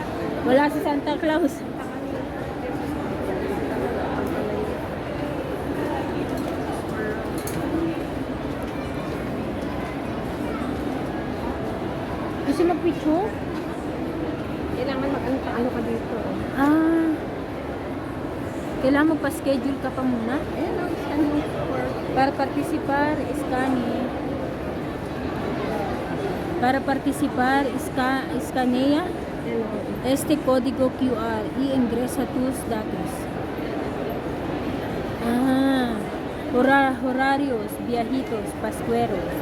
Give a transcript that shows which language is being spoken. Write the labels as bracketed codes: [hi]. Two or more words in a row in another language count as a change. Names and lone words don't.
[tl] Wala si Santa Claus. Gusto mag-picture? Kailangan mag-ano ka dito. Ah. Kailangan magpa-schedule ka pa muna. Ayan ang [en] scanning for... [es] Para participar, scanning. Para participar, escanea este código QR y ingresa tus datos. Ah, horarios, viajitos, pascueros.